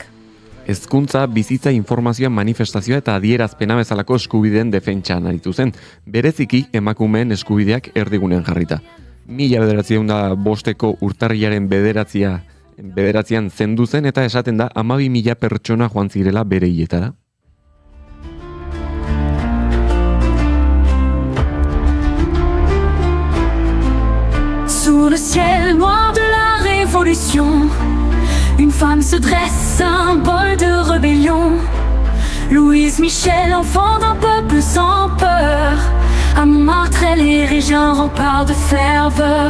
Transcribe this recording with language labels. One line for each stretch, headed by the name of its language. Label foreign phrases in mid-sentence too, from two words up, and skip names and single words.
Basque: Hezkuntza, bizitza, informazioa, manifestazioa eta adierazpena bezalako eskubideen defentsan aritu zen, bereziki emakumeen eskubideak erdigunean jarrita. 1905ko urtarrilaren bederatzian zendu zen eta esaten da 12.000 pertsona joan zirela bere hiletara.
French: Sous le ciel noir de la révolution, une femme se dresse, symbole de rébellion. Louise Michel, enfant d'un peuple sans peur, à Montmartre, elle érige un rempart de ferveur.